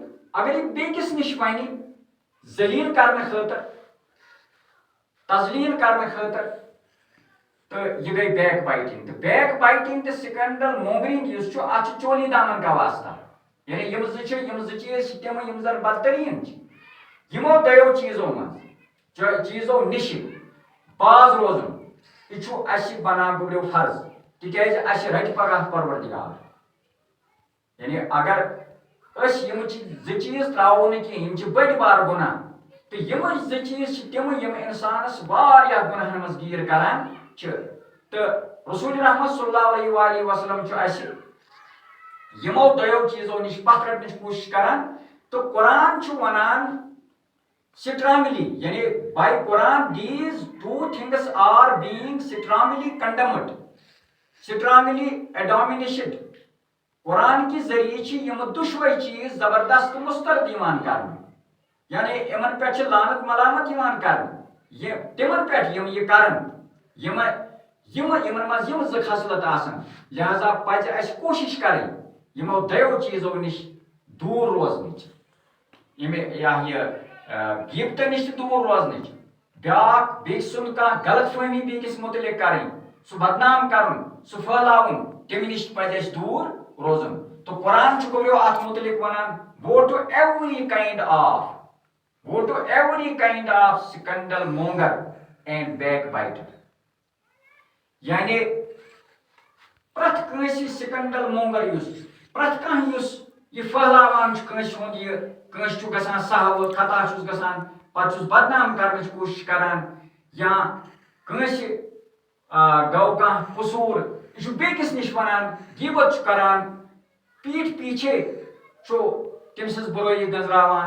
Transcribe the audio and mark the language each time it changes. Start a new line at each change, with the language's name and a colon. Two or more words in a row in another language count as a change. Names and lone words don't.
Kashmiri: اگر یہِ بیٚکِس نِش وَنہِ ذلیٖل کرنہٕ خٲطرٕ تذلیٖل کرنہٕ خٲطرٕ تہٕ یہِ گٔے
English: backbiting.
Kashmiri: تہٕ
English: backbiting
Kashmiri: تہٕ
English: scandal mongering
Kashmiri: یُس چھُ اتھ چھُ
Urdu: چولی دامن کا واسطہ.
Kashmiri: یعنی یِم زٕ چھِ یِم زٕ چیٖز چھِ تِم یِم زن بدتریٖن چھِ. یِمو دۄیو چیٖزو منٛز چیٖزو نِشہِ باز روزُن یہِ چھُ اَسہِ بنان گوٚبریو فرض تِکیازِ اَسہِ رٹہِ پگاہ پروردگار. یعنی اگر أسۍ یِم زٕ چیٖز تراوو نہٕ کینٛہہ یِم چھِ بٔڑۍ بارٕ گۄناہ تہٕ یِمے زٕ چیٖز چھِ تِم یِم اِنسانس واریاہ گۄناہن منٛز گیٖر کران چھِ. تہٕ رسول رحمت صلی اللہ علیہ وسلم چھُ اَسہِ یِمو دۄیو چیٖزو نِش پتھ رٹنٕچ کوٗشش کران. تہٕ قرآن چھُ ونان
English: strongly
Kashmiri: یعنی
English: by Quran these two things are being strongly condemned strongly admonished.
Kashmiri: قرآن کہِ ذٔریعہٕ چھِ یِم دُشوے چیٖز زبردست مسترد یِوان کرنہٕ. یعنی یِمن پٮ۪ٹھ چھِ لعنت ملامت یِوان کرنہٕ تِمن پٮ۪ٹھ یِم یہِ کرن یِمن منٛز یِم زٕ خصلت آسن. لہذا پزِ اَسہِ کوٗشش کرٕنۍ یِمو دۄیو چیٖزو نِش دوٗر روزنٕچ یہِ غیبتہٕ نِش تہِ دوٗر روزنٕچ. بیاکھ بیٚکہِ سُنٛد کانٛہہ غلط فہمی بیٚکِس مُتعلق کرٕنۍ سُہ بدنام کرُن سُہ پھٔہلاوُن تمہِ نِش پزِ اَسہِ دوٗر روزُن. تہٕ قرآن چھُ گوٚبریو اتھ مُتعلق ونان
English: go to every kind of scandal monger and backbiter.
Kashmiri: یعنی پرٛٮ۪تھ کٲنٛسہِ
English: scandal monger
Kashmiri: یُس پرٛٮ۪تھ کانٛہہ یُس یہِ پھٔہلاوان چھُ کٲنٛسہِ ہُنٛد یہِ کٲنٛسہِ چھُ گژھان سہو خطا چھُس گژھان پتہٕ چھُس بدنام کرنٕچ کوٗشش کران یا کٲنٛسہِ گوٚو کانٛہہ قصوٗر یہِ چھُ بیٚکِس نِش ونان غیبت چھُ کران
Urdu: پیٖٹھ پیٖچھے
Kashmiri: چھُ تٔمۍ سٕنٛز بُرٲیی گٔنٛزراوان.